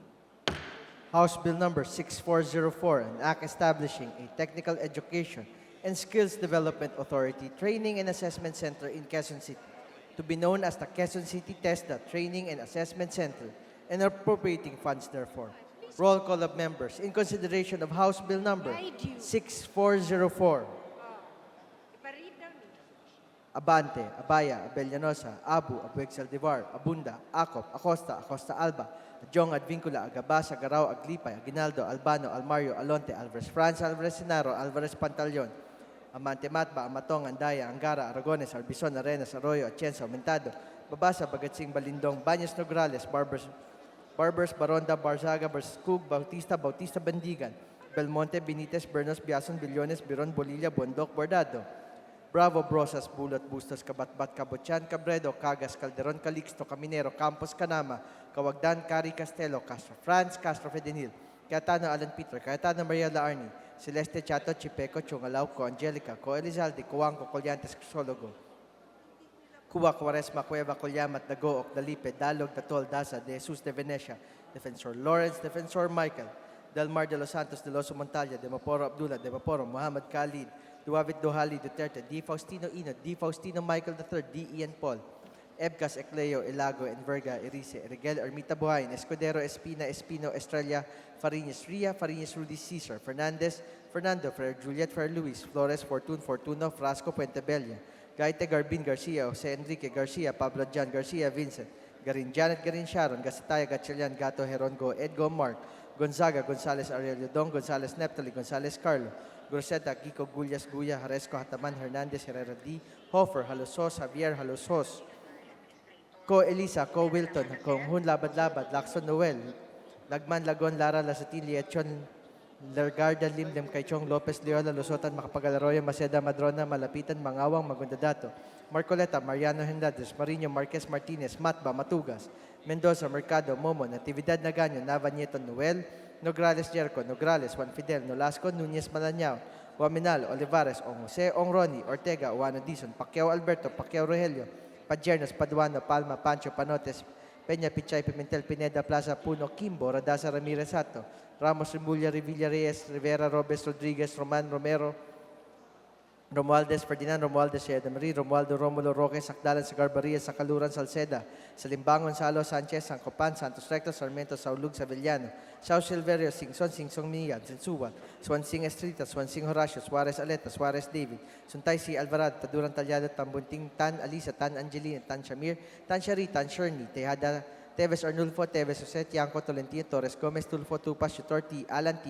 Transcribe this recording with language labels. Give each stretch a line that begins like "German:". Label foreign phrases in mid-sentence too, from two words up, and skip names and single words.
English: House Bill number 6404, an act establishing a technical education and skills development authority training and assessment center in Quezon City, to be known as the Quezon City TESDA Training and Assessment Center, and appropriating funds therefore. Roll call of members in consideration of House Bill number 6404. Abante, Abaya, Abellanosa, Abu, Abueg Saldivar, Abunda, Acop, Acosta, Acosta Alba, Adjong, Advincula, Agabasa, Garao, Aglipay, Aguinaldo, Albano, Almario, Alonte, Alvarez France, Alvarez Senaro, Alvarez Pantaleon, Amante Matba, Amatong, Andaya, Angara, Aragones, Arbison, Arenas, Arroyo, Atienza, Aumentado, Babasa, Bagatsing, Balindong, Banyas Nograles, Barbers, Baronda, Barzaga, Barscoog, Bautista, Bandigan, Belmonte, Benitez, Bernos, Biason, Billones, Biron, Bolilla, Bondok, Bordado, Bravo, Brosas, Bulat, Bustos, Kabatbat, Kabutyan, Cabredo, Cagas, Calderon, Calixto, Caminero, Campos, Canama, Kawagdan, Cari, Castelo, Castro France, Castro Fedenil, Cayetano, Alan Peter, Cayetano, Maria Laarni, Celeste Chato, Chipeco, Chungalao, Co, Angelica, Co, Elizalde, Coanco, Colyantes, Crisologo, Cuba, Cuaresma, Cueva, Colyamat, Dago, Ocdalipe, Dalog, Datol, Daza, De Jesus de Venecia, Defensor Lawrence, Defensor Michael, Delmar de los Santos de los Montalia, De Maporo Abdullah, De Maporo, Muhammad Khalid, Duavit Dohali Duterte, D. Faustino Ino, D. Faustino Michael III, D. Ian Paul, Ebcas Ecleo, Elago, Enverga, Erice, Rigel, Ermita Buhayin, Escudero, Espina, Espino, Estrella, Fariñas, Ria, Fariñas, Rudy Cesar, Fernandez, Fernando, Fer Juliet, Fer Luis, Flores, Fortun, Fortuno, Frasco, Puentebella, Gaite, Garbin, Garcia, Jose Enrique, Garcia, Pablo Jan, Garcia, Vincent, Garin, Janet, Garin, Sharon, Gasataya, Gatchalian, Gato, Herongo, Edgo, Mark, Gonzaga, Gonzales, Aurelio Dong, Gonzales, Neptali, Gonzales, Carlo, Groseta, Kiko, Gullas, Guya, Haresco, Hataman, Hernandez, Herrera D, Hofer, Halosos, Javier, Halosos, Ko Elisa, Ko Wilton, Konghun Labad-Labad, Lacson Noel, Lagman Lagon, Lara Lasatin, Liechon, Largarda Limlim, Kaichong Lopez, Leola, Lusotan, Makapag-Alaroyo, Maceda, Madrona, Malapitan, Mangawang, Magundadato, Marcoleta, Mariano Hernandez, Marino, Marquez Martinez, Matba, Matugas, Mendoza, Mercado, Momo, Natividad Nagaño, Nava Nieto, Noel, Nograles Jericho, Nograles, Juan Fidel, Nolasco, Nunez Malañao, Waminal, Olivares, Ong Jose, Ong Roni, Ortega, Juano Dizon, Pacquiao Alberto, Pacquiao Rogelio, Padjernos, Paduano, Palma, Pancho, Panotes, Peña, Pichay, Pimentel, Pineda, Plaza, Puno, Kimbo, Radasa, Ramirez, Sato, Ramos, Remulla, Revilla, Reyes, Rivera, Robes, Rodriguez, Roman, Romero, Romualdez, Ferdinand, Romualdez, Sheda Marie, Romualdo, Romulo, Roque, Sakdalan, Sagarbaria, Sakaluran, Salceda, Salimbangon, Salo, Sanchez, Sancopan, Santos Recto, Sarmiento, Saulug, Savillano, Sao Silverio, Singson, Singsong Miyan, Sinsuwan, Swansing Estrita, Swansing Horacio, Suarez Aleta, Suarez David, Suntay C. Alvarado, Taduran Talyado, Tambunting, Tan Alisa, Tan Angelina, Tan Shamir, Tan Shari, Tan Sherni, Tejada, Teves Arnulfo, Teves Jose, Tiangco, Tolentino, Torres Gomez, Tulfo, Tupas, Chutorti, Alan T.